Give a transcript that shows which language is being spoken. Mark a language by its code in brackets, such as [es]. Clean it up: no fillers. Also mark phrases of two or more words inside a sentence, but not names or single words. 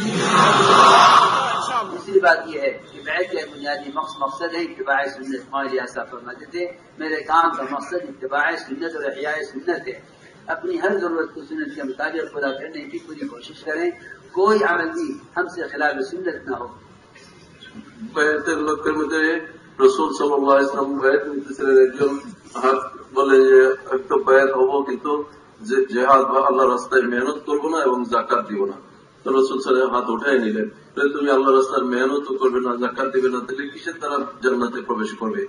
[ur] دوسری بات یہ ہے کہ بیعت کا بنیادی مقصد ہے اتباع سنت. مولانا صاحب فرماتے تھے میرے کام کا مقصد اتباع سنت اور احیاء سنت ہے. اپنی ہر ضرورت کو سنت کے مطابق پورا کرنے کی پوری کوشش کریں, کوئی عمل بھی ہم سے خلاف سنت نہ ہو. [bn] রসুল [ar] صلى الله عليه وسلم [bn] বেয়াত নিতেছিলেন, একজন হাত বলে যে একটু বেয়াত হবো কিন্তু জিহাদ বা আল্লাহ রাস্তায় মেহনত করবো না এবং যাকাত দিব না. তো রসুল সাল্লাল্লাহু হাত উঠাই নিলেন, তুমি আল্লাহ রাস্তার মেহনত করবে না, যাকাত দিবে না, তাহলে কিসের দ্বারা জান্নাতে প্রবেশ করবে?